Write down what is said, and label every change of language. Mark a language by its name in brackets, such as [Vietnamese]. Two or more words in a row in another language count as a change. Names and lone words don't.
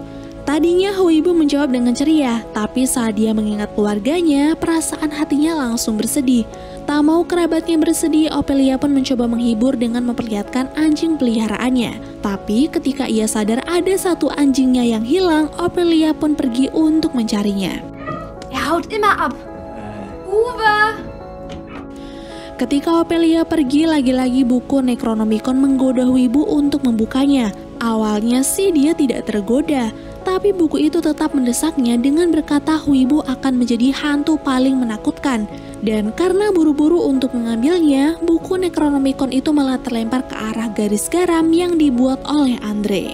[Indonesian] Tadinya Huibu menjawab dengan ceria, tapi saat dia mengingat keluarganya, perasaan hatinya langsung bersedih. Tak mau kerabatnya bersedih, Ophelia pun mencoba menghibur dengan memperlihatkan anjing peliharaannya. Tapi ketika ia sadar ada satu anjingnya yang hilang, Ophelia pun pergi untuk mencarinya. [German] Haut immer ab. Uwe! [Indonesian] Ketika Ophelia pergi, lagi-lagi buku Necronomicon menggoda Huibu untuk membukanya. Awalnya sih dia tidak tergoda, tapi buku itu tetap mendesaknya dengan berkata Huibu akan menjadi hantu paling menakutkan. Dan karena buru-buru untuk mengambilnya, buku Necronomicon itu malah terlempar ke arah garis garam yang dibuat oleh Andre.